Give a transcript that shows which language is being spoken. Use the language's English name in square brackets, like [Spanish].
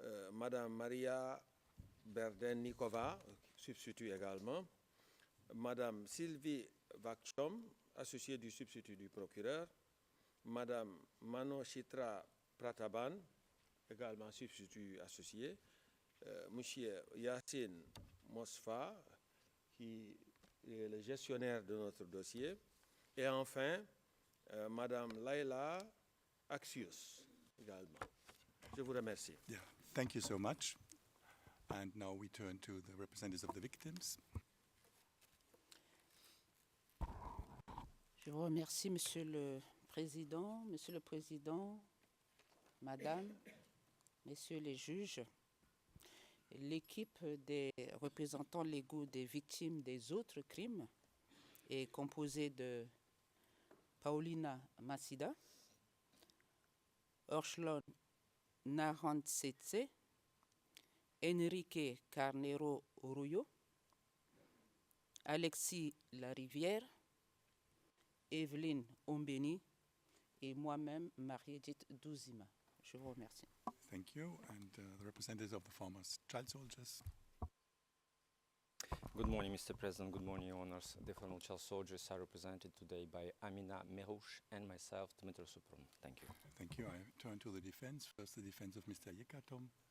[French] Madame Maria Berden-Nikova, substitut également, Madame Sylvie Vakchom, associée du substitut du procureur, Madame Manochitra Prataban, également substitut associé, Monsieur Yassine Mosfa, qui est le gestionnaire de notre dossier, et enfin, Madame Laila Axios, également. Je vous remercie. [English] Yeah, thank you so much. And now we turn to the representatives of the victims. [French] Je vous remercie, Monsieur le Président, Madame, Messieurs les juges. L'équipe des représentants légaux des victimes des autres crimes est composée de Paulina Masida, Orchlon Narantsetse, Enrique Carnero Orullo, Alexis Larivière, Evelyne Ombeni et moi-même, Marie-Edith Douzima. Je vous remercie. [English] Thank you. And the representatives of the former child soldiers. Good morning, Mr. President. Good morning, Your Honors. The former child soldiers are represented today by Amina Merouche and myself, Dmitry Supron. Thank you. Thank you. I turn to the defense. First, the defense of Mr. Yekatom.